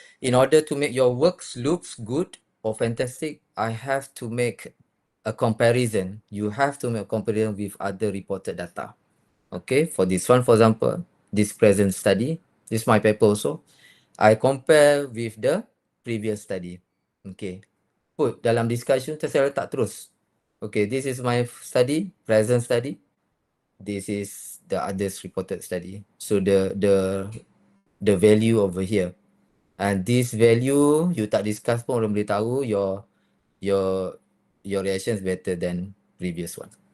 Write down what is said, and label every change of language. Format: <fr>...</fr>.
<en>In order to make your works looks good or fantastic, I have to make a comparison. You have to make a comparison with other reported data. Okay. For this one, for example, this present study, this is my paper also. I compare with the previous study. Okay.</en> <ms>Put dalam discussion, saya letak terus.</ms> <en>Okay, this is my study, present study. This is the others reported study. So the value over here. And this value you</en> <ms>tak discuss pun orang boleh tahu</ms> <en>your reaction is better than previous one.</en>